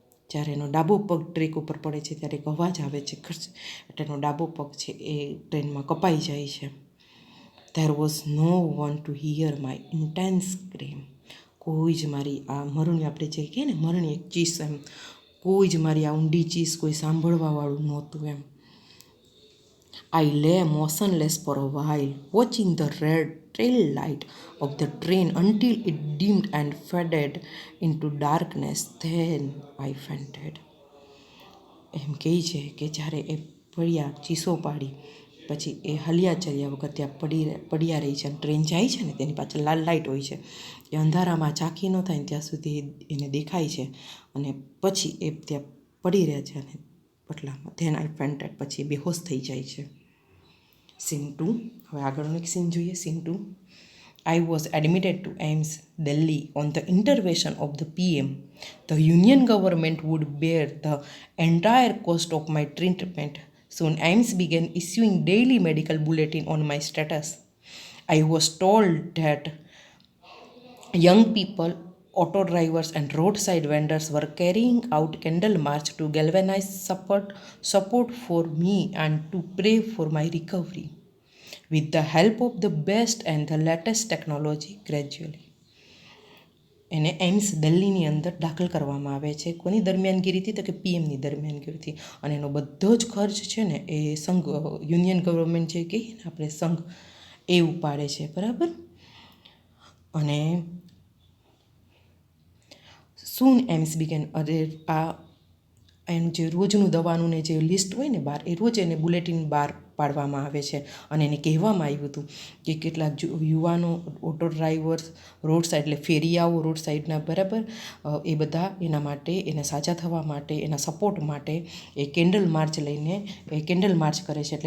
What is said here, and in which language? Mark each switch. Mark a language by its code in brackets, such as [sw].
[gu] જ્યારે એનો ડાબો પગ ટ્રેક ઉપર પડે છે ત્યારે એક અવાજ આવે છે ખર્ચ, એટલે એનો ડાબો પગ છે એ ટ્રેનમાં કપાઈ જાય છે. [en] There was no one to hear my intense scream. [gu] કોઈ જ મારી આ મરણી, આપણે જે કહીએ ને મરણી એક ચીસ, એમ કોઈ જ મારી આ ઊંડી ચીસ કોઈ સાંભળવાવાળું નહોતું એમ. [en] I lay motionless for a while, watching the red tail light of the train until it dimmed and faded into darkness. Then I fainted. [gu] એમ કહે છે કે જ્યારે એ પડ્યા, ચીસો પાડી, પછી એ હલ્યા ચલ્યા વખત ત્યાં પડ્યા રહી છે અને ટ્રેન જાય છે ને તેની પાછળ લાલ લાઇટ હોય છે, એ અંધારામાં ઝાંખી ન થાય ને ત્યાં સુધી એને દેખાય છે અને પછી એ ત્યાં પડી રહ્યા છે અને પટલામાં. [en] then I fainted, [gu] પછી એ બેહોશ થઈ જાય છે. સીન 2. હવે આગળનો એક સીન જોઈએ. Scene 2. [en] I was admitted to AIMS, Delhi on the intervention of the PM. The Union government would bear the entire cost of my treatment. Soon AIMS began issuing daily medical bulletin on my status. I was told that young people, auto drivers and roadside vendors were carrying out candle march to galvanize support for me and to pray for my recovery. With the help of the best and the latest technology, gradually. [gu] એને AIIMS દિલ્હીની અંદર દાખલ કરવામાં આવે છે. કોની દરમિયાનગીરીથી? તો કે પીએમની દરમિયાનગીરીથી. અને એનો બધો જ ખર્ચ છે ને એ સંઘ, યુનિયન ગવર્મેન્ટ જે કહીએ ને આપણે, સંઘ, એ ઉપાડે છે, બરાબર. અને [en] soon aims began, [gu] આ એમ જે રોજનું દવાનું ને જે લિસ્ટ હોય ને બહાર, એ રોજ એને બુલેટિન બહાર પાડવામાં આવે છે અને એને કહેવામાં આવ્યું હતું કે કેટલાક યુવાનો, ઓટો ડ્રાઈવર્સ, રોડ સાઈડ એટલે ફેરિયાઓ રોડ સાઈડના, બરાબર, એ બધા એના માટે, એને સાજા થવા માટે, એના સપોર્ટ માટે એ કેન્ડલ માર્ચ લઈને એ કેન્ડલ માર્ચ કરે છે.